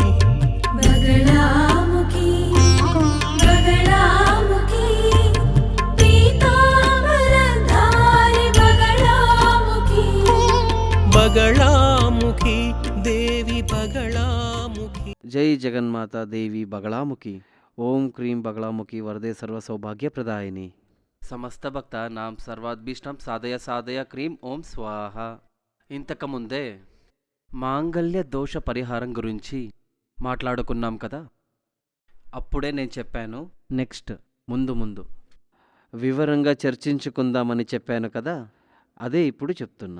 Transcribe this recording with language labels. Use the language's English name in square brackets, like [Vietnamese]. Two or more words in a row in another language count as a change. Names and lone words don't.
[Sanskrit] बगलामुखी बगलामुखी पीताम्बरधारि बगलामुखी बगलामुखी देवी बगलामुखी। जय जगन्माता देवी बगलामुखी। ओम क्रीं बगलामुखी वरदे सर्व सौभाग्य प्रदायिनी। సమస్త భక్త నాం సర్వాద్భీష్టం సాధయ సాధయ క్రీం ఓం స్వాహ. [Telugu] ఇంతకుముందే మాంగళ్య దోష పరిహారం గురించి మాట్లాడుకున్నాం కదా. అప్పుడే నేను చెప్పాను నెక్స్ట్ ముందు ముందు వివరంగా చర్చించుకుందామని చెప్పాను కదా, అదే ఇప్పుడు చెప్తున్నా.